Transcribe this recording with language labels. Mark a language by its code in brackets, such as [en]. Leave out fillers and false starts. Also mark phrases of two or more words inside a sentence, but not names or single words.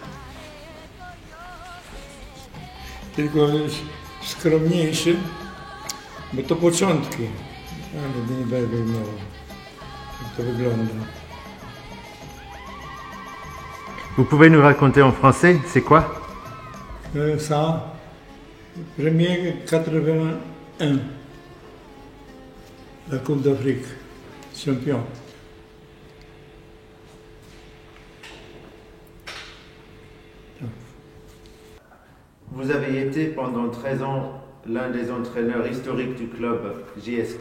[pl] Tylko skromniejszy, bo to początki. Ale nie będę miał, jak to wygląda. [fr] Vous pouvez nous raconter en français, c'est quoi? Ça, premier 81, la Coupe d'Afrique, champion. Vous avez été pendant 13 ans l'un des entraîneurs historiques du club JSK.